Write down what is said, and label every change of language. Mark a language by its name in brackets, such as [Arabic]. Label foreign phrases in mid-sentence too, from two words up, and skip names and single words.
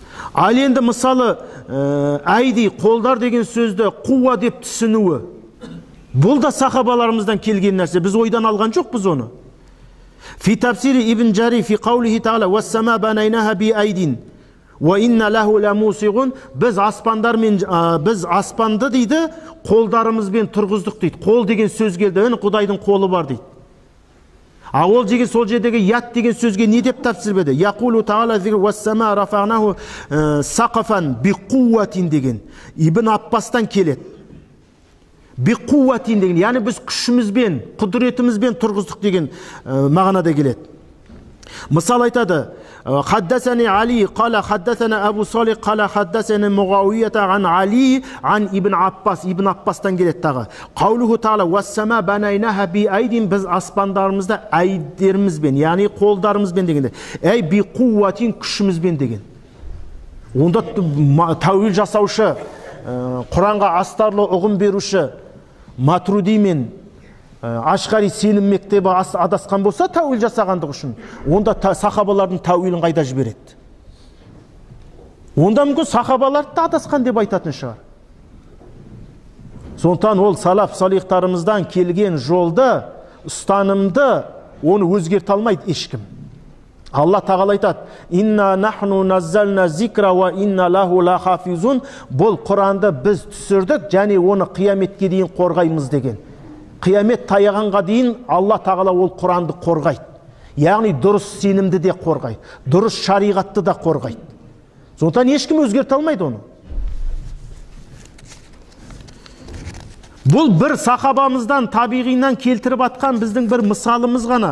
[Kazakh] Ал енді мысалы айди, қолдар деген сөзді қуа деп түсінуі, бұл да сахабаларымыздан келген нәрсе. Біз ойдан алған жоқпыз оны. [Arabic] في تفسير ابن جرير في قوله تعالى والسماء بنيناها بأيد وإنا له لموسعون». [Kazakh] Біз аспанды дейді, қолдарымызбен тұрғыздық дейді. Қол деген сөз келді, Құдайдың қолы бар дейді. Ол деген сол жердегі ят деген сөзге не деп тәпсір берді? [Arabic] يقول تعالى والسماء رفعناه سقفا بقوة» деген. [Kazakh] Ибн Аппастан келеді. [Arabic] بقوة [Kazakh] деген, яғни біз күшімізбен, құдіретімізбен тұрғыздық деген мағынада келеді. Мысал айтады: [Arabic] حدثني علي قال حدثنا أبو صالح قال حدثنا معاوية عن علي عن ابن عباس. [Kazakh] ибн Аппастан келеді тағы. [Arabic] قوله تعالى والسماء بنيناها بأيد. [Kazakh] Біз аспандарымызды айдерімізбен, яғни қолдарымызбен дегенде. [Arabic] أي بقوة, [Kazakh] күшімізбен деген. Онда тәуил жасаушы, Құранға астарлы ұғым беруші Матруди мен Ашқари сенім мектебі адасқан болса, тәуил жасағандық үшін, онда сахабалардың тәуилін қайда жібереді? Онда мүмкін сахабаларды да адасқан деп айтатын шығар. Сондықтан ол салаф салихтарымыздан келген жолды, ұстанымды, оны өзгерте алмайды ешкім. Алла тағала айтады: [Arabic] «إنا نحن نزلنا الذكر وإنا له لحافظون». [Kazakh] Бұл Құранды біз түсірдік, және оны қияметке дейін қорғаймыз деген. Қиямет таяғанға дейін Алла тағала ол Құранды қорғайды. Яғни дұрыс сенімді де қорғайды, дұрыс шариғатты да қорғайды. Сондықтан ешкім өзгерте алмайды оны. Бұл бір сахабамыздан, табиғинан келтіріп атқан біздің бір мысалымыз ғана.